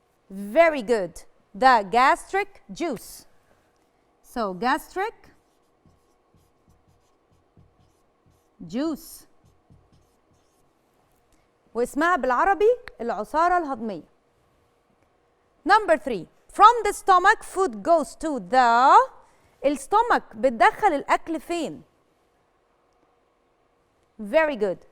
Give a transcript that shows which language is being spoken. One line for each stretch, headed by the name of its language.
English: Very good. The gastric juice. So gastric juice.
Arabic: واسمها بالعربي العصارة الهضمية.
English: Number 3. From the stomach food goes to the.
Arabic: الstomach بتدخل الأكل فين؟
English: Very good.